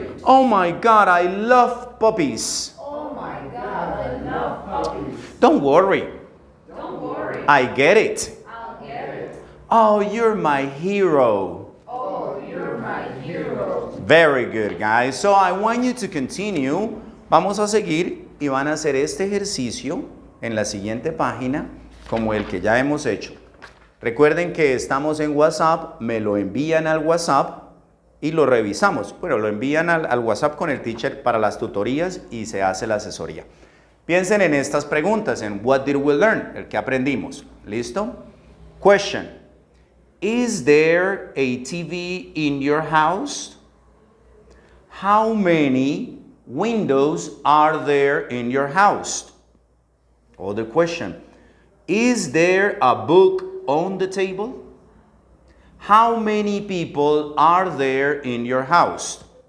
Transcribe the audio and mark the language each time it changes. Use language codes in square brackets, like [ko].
[en] Oh my God, I love puppies. Oh my God, I love puppies. Don't worry, Don't worry. I get it. I'll get it. Oh, you're my hero. Oh, you're my hero. Very good, guys. So I want you to continue. [es] Vamos a seguir y van a hacer este ejercicio en la siguiente página como el que ya hemos hecho. Recuerden que estamos en WhatsApp, me lo envían al WhatsApp y lo revisamos. Bueno, lo envían al WhatsApp con el teacher para las tutorías y se hace la asesoría. Piensen en estas preguntas, en [en] what did we learn, [es] el que aprendimos. ¿Listo? [en] Question. Is there a TV in your house? How many windows are there in your house? Other question. Is there a book on the table? How many people are there in your house?